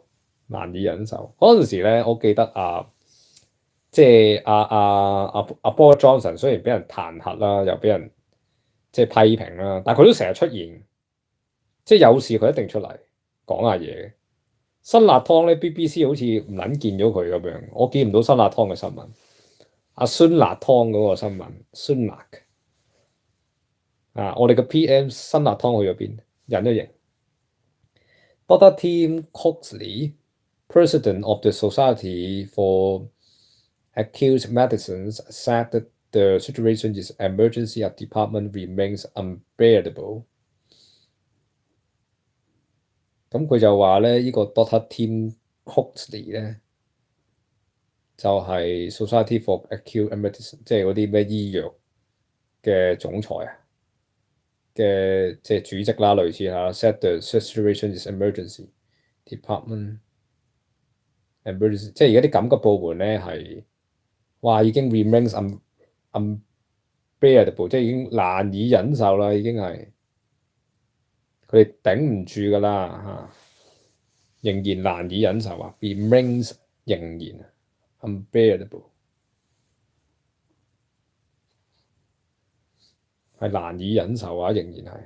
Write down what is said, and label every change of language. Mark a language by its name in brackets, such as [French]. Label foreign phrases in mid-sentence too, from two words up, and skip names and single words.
[Cantonese] 難以忍受。嗰陣時咧，我記得即係Boris Johnson 雖然俾人彈劾啦，又俾人即係批評啦，但係佢都成日出現，即係有事佢一定出嚟講下嘢。辛辣湯咧 BBC 好似唔撚見咗佢咁樣，我見唔到辛辣湯嘅新聞。酸辣湯嗰個新聞，酸辣我哋嘅 PM 辛辣湯去咗邊？隱咗形。Dr. [English] Tim Coxley，President of the Society for Acute Medicines, said that the situation in emergency department remains unbearable。 [Cantonese] 咁佢就話咧，呢個 Dr. Tim Coxley 咧就係 Society for Acute Medicine，即係嗰啲咩醫藥嘅總裁嘅即係主席啦，類似嚇。 [English] Said the situation is emergency department emergency， [Cantonese] 即係而家啲緊急部門咧係已經 remains unbearable，即係已經難以忍受啦，已經係佢哋頂唔住㗎啦仍然難以忍受remains 仍然unbearable 係難以忍受仍然係。